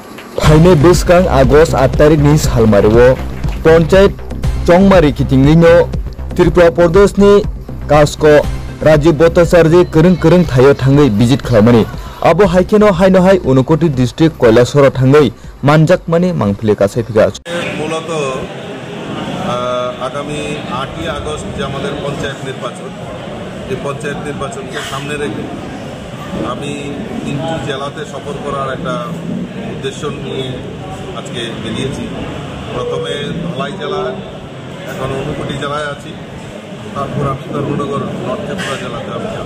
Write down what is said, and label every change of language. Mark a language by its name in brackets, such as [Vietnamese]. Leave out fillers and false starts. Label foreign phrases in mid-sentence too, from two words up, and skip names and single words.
[Kok Borok] फाइने बिस्कां आगस्ट 8 तारिखनि सालमारिओ पंचायत चंगमारी किथिंनिनो त्रिपुरा प्रदेशनि कास्को राजीव भट्टाचार्य करं थायो थाङै विजिट खालामनानै आबो हाइकेनो हाइनहाय उनकोटी डिस्ट्रिक्ट কৈলাসর थाङै मानजाकमानि मांफिले कासे फिगा [Bangla] মূলত আগামী 8ই আগস্ট যে আমাদের পঞ্চায়েত নির্বাচন এই পঞ্চায়েত নির্বাচনকে সামনে রেখে আমি 3টি জেলাতে সফর করার একটা উদ্দেশ্য নিয়ে আজকে বেরিয়েছি। প্রথমে ধলাই জেলা, এখন উনকোটি জেলায় আছি, তারপর আমি ধর্মনগর নর্থ ত্রিপুরা জেলাতে আমি যাব।